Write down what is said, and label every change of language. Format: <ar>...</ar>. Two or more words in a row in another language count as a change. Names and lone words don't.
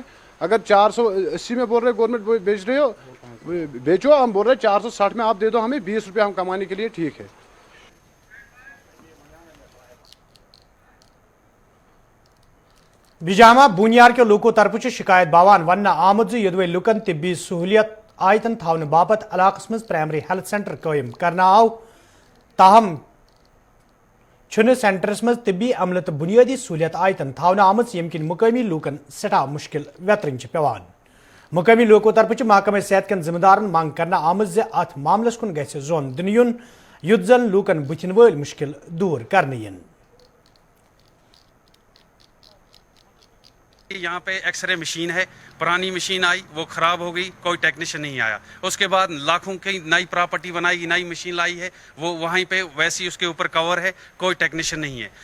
<ur>اگر 480 میں بول رہے گورنمنٹ بیچ رہے ہو بیچو, ہم بول رہے ہیں 460 میں آپ دے دو ہمیں, 20 روپے ہم کمانے کے لیے ٹھیک ہے.</ur> <ks>بجامہ بونیار کے لوکو طرف شکایت باوان ون آمد یدوے لکن طبی سہولیت آیتن تھاؤن باپت علاقس مز</ks> <en>primary health centre</en> <ks>قائم کرنا آو, تاہم چھن سینٹرس مز طبی عملہ تو بنیادی سہولیت آیتن تھاؤن آمت یم کن مقامی لوکن سٹھا مشکل ویترن پیوان. مقامی لوکو طرف محکمہ صحت کن ذمہ دارن مانگ کرنا آمت زِ ات معاملس کن گژھِ زون دن یُن یُتھ زن لوکن بتھن ول مشکل دور کرنے ین.</ks> <ur>یہاں پہ ایکس رے مشین ہے, پرانی مشین آئی وہ خراب ہو گئی, کوئی ٹیکنیشین نہیں آیا. اس کے بعد لاکھوں کی نئی پراپرٹی بنائی, نئی مشین لائی ہے, وہ وہیں پہ ویسی اس کے اوپر کور ہے, کوئی ٹیکنیشین نہیں ہے.</ur>